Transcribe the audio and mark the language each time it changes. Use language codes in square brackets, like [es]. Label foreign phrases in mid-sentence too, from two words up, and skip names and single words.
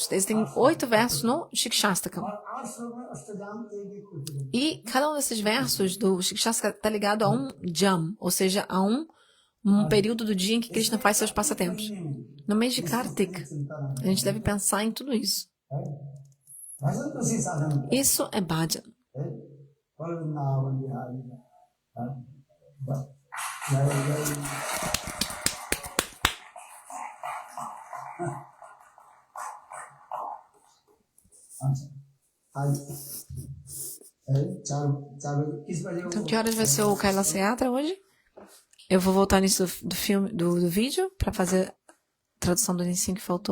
[pt] Existem 8 versos no Shikshastaka. E cada um desses versos do Shikshastaka está ligado a um jam, ou seja, a um período do dia em que Krishna faz seus passatempos. No mês de Kartik, a gente deve pensar em tudo isso. [hi] भजन तो सी साधन [pt] Isso é bhajan. [hi] है वृंदावन बिहारी जय जय आज चार बजे किस बजे [pt] Então, que horas vai ser o Kailas Yatra hoje? Eu vou voltar nisso do filme, do vídeo, para fazer a tradução do ensino que faltou.